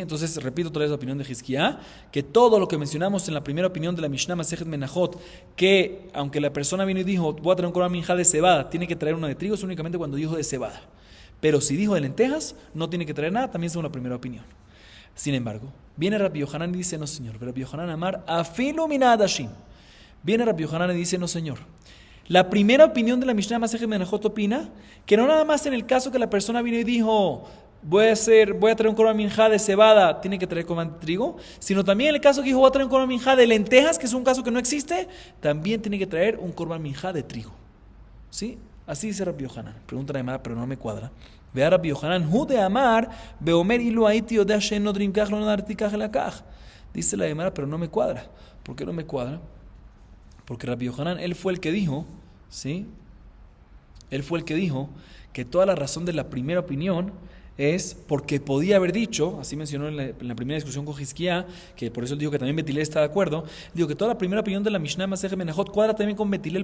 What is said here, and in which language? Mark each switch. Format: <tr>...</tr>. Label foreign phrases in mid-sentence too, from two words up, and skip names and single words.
<es>Entonces, repito otra vez la opinión de Hizquía, que todo lo que mencionamos en la primera opinión de la Mishnah Masejet Menajot, que aunque la persona vino y dijo, voy a traer un</es> <he>קרבן מנחה</he> <es>de cebada, tiene que traer una de trigo, es únicamente cuando dijo de cebada. Pero si dijo de lentejas, no tiene que traer nada, también según la primera opinión. Sin embargo, viene Rabbi Yohanan y dice, no señor,</es> <he>רבי יוחנן אמר אפילו מין עדשים.</he> <es>Viene Rabbi Yohanan y dice, no señor. La primera opinión de la Mishnah Masejet Menajot opina que no nada más en el caso que la persona vino y dijo, voy a traer un</es> <he>קרבן מנחה</he> <es>de cebada, tiene que traer korban de trigo, sino también en el caso que dijo voy a traer un</es> <he>קרבן מנחה</he> <es>de lentejas, que es un caso que no existe, también tiene que traer un</es> <he>קרבן מנחה</he> <es>de trigo. ¿Sí? Así dice Rabbi Yohanan. Pregunta la llamada, pero no me cuadra. Ve a Rabbi Yohanan,</es> <he>הוא דאמר באומר אילו הייתי יודע שנודרים כך לא נדרתי כך אלא כך.</he> <es>Dice la llamada, pero no me cuadra. ¿Por qué no me cuadra? Porque Rabbi Yohanan, él fue el que dijo, ¿sí? Él fue el que dijo que toda la razón de la primera opinión es porque podía haber dicho, así mencionó en la primera discusión con Hizkiá, que por eso él dijo que también Betilel está de acuerdo, digo que toda la primera opinión de la Mishnah Masejet Menachot cuadra también con Betilel.</es>